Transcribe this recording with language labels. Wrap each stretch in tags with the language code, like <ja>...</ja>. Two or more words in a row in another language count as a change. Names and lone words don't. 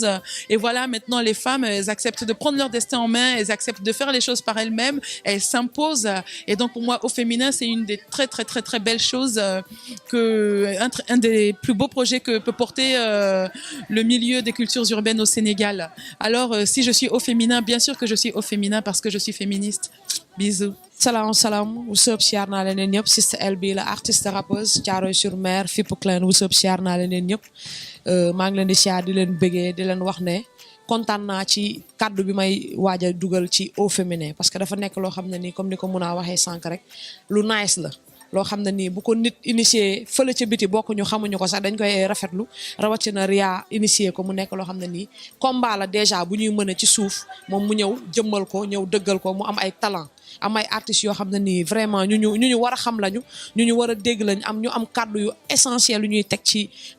<fr>Et voilà, maintenant, les femmes, elles acceptent de prendre leur destin en main, elles acceptent de faire les choses par elles-mêmes, elles s'imposent. Et donc, pour moi, Au Féminin, c'est une des très belles choses, un des plus beaux projets que peut porter le milieu des cultures urbaines au Sénégal. Alors, si je suis Au Féminin, bien sûr que je suis Au Féminin parce que je suis féministe. Bisous.</fr> <wo>Salam</wo> <en>what's up</en> <wo>siyaar naa leen ñëpp Sister LB la</wo> <fr>artiste rappeuse</fr> <wo>Thiaroye-sur-Mer Fipp Clan</wo> <en>what's up</en> <wo>siyaar naa leen ñëpp maa ngi leen di siyaar di leen bëggee di leen wax ne kontaan naa ci kaddu bi may waaj a dugal ci Au Féminin</wo> <fr>parce que</fr> <wo>dafa nekk loo xam ne nii comme ni ko mun a waxee sànq rek lu nice la loo xam ne nii bu ko nit initié fële ca biti bokkuñu xamuñu ko sax dañ koy rafetlu rawatina Ria initié ko mu nekk loo xam ne nii combat la déjà bu ñuy mën a ci suuf moom mu ñëw jëmmal ko ñëw dëggal ko mu am ay talent am ay artistes yoo xam ne nii vraiment ñu war a xam lañu ñu war a dégg lañu ñu am kàddu yu essentiel yu ñuy teg ci</wo>